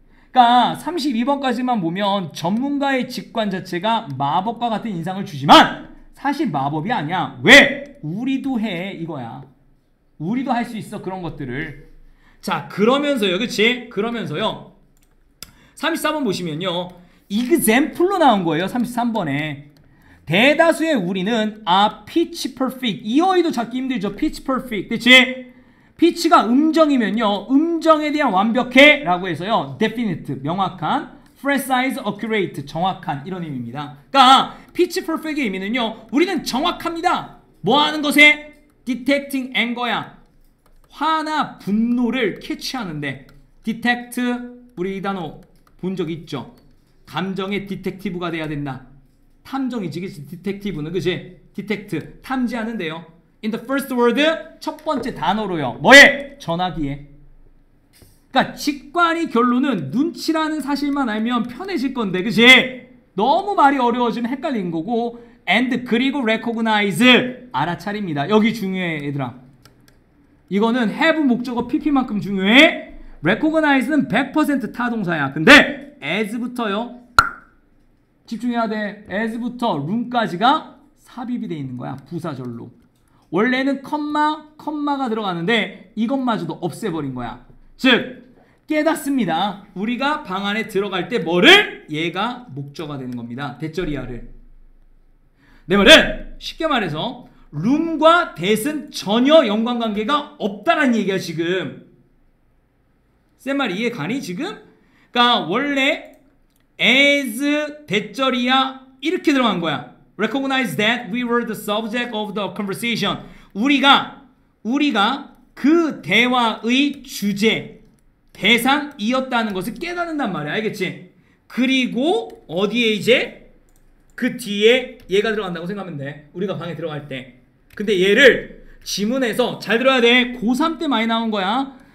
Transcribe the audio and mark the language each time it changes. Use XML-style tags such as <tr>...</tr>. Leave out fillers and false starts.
<ko>그러니까 32번까지만 보면 전문가의 직관 자체가 마법과 같은 인상을 주지만 사실 마법이 아니야. 왜? 우리도 해 이거야. 우리도 할 수 있어 그런 것들을. 자 그러면서요. 그치? 그러면서요. 34번 보시면요. example로 나온 거예요. 33번에. 대다수의 우리는</ko> <en>are pitch perfect.</en> <ko>이 어휘도 찾기 힘들죠. pitch perfect. 그치? pitch가 음정이면요. 음정에 대한 완벽해 라고 해서요. definite, 명확한. precise, accurate, 정확한 이런 의미입니다. 그러니까 pitch perfect의 의미는요. 우리는 정확합니다. 뭐 하는 것에?</ko> <en>detecting anger</en> <ko>야. 화나 분노를 캐치하는데 detect, 우리 이 단어 본 적 있죠? 감정의 디텍티브가 돼야 된다. 탐정이지, 그치? 디텍티브는, 그치? 디텍트, 탐지하는데요.</ko> <en>In the first word,</en> <ko>첫 번째 단어로요. 뭐에? 전화기에. 그러니까 직관이 결론은 눈치라는 사실만 알면 편해질 건데, 그치? 너무 말이 어려워지면 헷갈린 거고, and 그리고 recognize, 알아차립니다. 여기 중요해, 얘들아. 이거는 have 목적어 pp만큼 중요해. recognize는 100% 타동사야. 근데 as부터요. 집중해야 돼. as부터 room까지가 삽입이 돼 있는 거야. 부사절로. 원래는 컴마가 들어가는데 이것마저도 없애버린 거야. 즉 깨닫습니다. 우리가 방 안에 들어갈 때 뭐를? 얘가 목적어가 되는 겁니다. 대절이야를. 내 말은 쉽게 말해서 room과 that은 전혀 연관관계가 없다는 얘기야 지금. 쌤 말 이해 가니 지금? 그러니까 원래 as 대절이야 이렇게 들어간 거야.</ko> <en>Recognize that we were the subject of the conversation.</en> <ko>우리가 그 대화의 주제, 대상이었다는 것을 깨닫는단 말이야. 알겠지? 그리고 어디에 이제 그 뒤에 얘가 들어간다고 생각하면 돼. 우리가 방에 들어갈 때. 근데 얘를 지문에서 잘 들어야 돼. 고3 때 많이 나온 거야.</ko>